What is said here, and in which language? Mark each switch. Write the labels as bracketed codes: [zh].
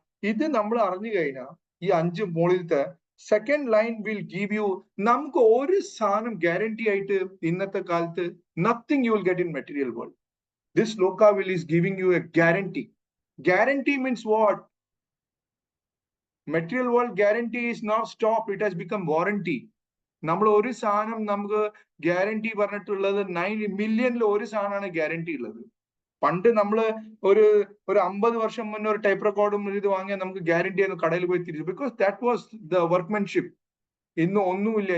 [ml] ഇത് നമ്മൾ അറിഞ്ഞു കഴിഞ്ഞാൽ ഈ 5 മുകളിലത്തെ [en] second line will give you, [ml] നമുക്ക് ഒരു സാധനം ഗ്യാരണ്ടി ആയിട്ട് ഇന്നത്തെ കാലത്ത് [en] nothing you will get in material world. This sloka is giving you a guarantee. Guarantee means what? Material world guarantee is now stop, it has become warranty. [ml] നമ്മൾ ഒരു സാധനം നമുക്ക് ഗ്യാരണ്ടി പറഞ്ഞിട്ടുള്ളത് 9 മില്യണിൽ ഒരു സാധനമാണ് ഗ്യാരണ്ടി ഉള്ളത്. പണ്ട് നമ്മള് ഒരു 50 വർഷം മുന്നേ ഒരു ടൈപ്പ് റെക്കോർഡും ഇത് വാങ്ങിയാൽ നമുക്ക് ഗ്യാരണ്ടി ആയിരുന്നു കടയിൽ പോയി തിരിച്ചു. [en] Because that was the workmanship. [ml] ഇന്ന് ഒന്നുമില്ല.